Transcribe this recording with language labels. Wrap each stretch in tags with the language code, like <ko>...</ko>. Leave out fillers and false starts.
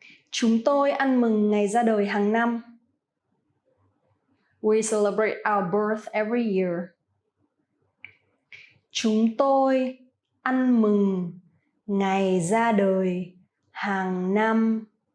<vi>Chúng tôi ăn mừng ngày ra đời hàng năm.</vi> <en>We celebrate our birth every year.</en> <vi>Chúng tôi ăn mừng ngày ra đời hàng năm.</vi>